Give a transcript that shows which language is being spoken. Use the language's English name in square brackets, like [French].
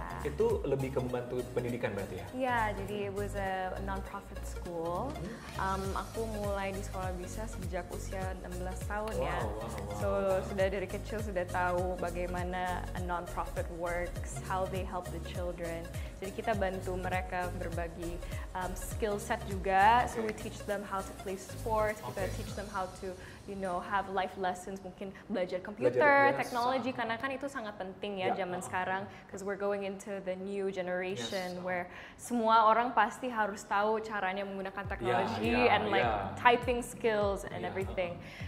[Indonesian] Itu lebih ke membantu pendidikan berarti ya? Iya, jadi [English] it was a non-profit school. [Indonesian] Aku mulai di sekolah bisa sejak usia 16 tahun ya. [English] So [Indonesian] sudah dari kecil sudah tahu bagaimana [English] a non-profit works, how they help the children. [Indonesian] Jadi kita bantu mereka berbagi skill set juga. [English] So we teach them how to play sports, [Indonesian] kita [English] teach them how to have life lessons, [Indonesian] mungkin belajar komputer, teknologi, karena kan itu sangat penting ya zaman sekarang, [English] because we're going into the new generation where [Indonesian] semua orang pasti harus tahu caranya menggunakan teknologi [English] and like typing skills and everything.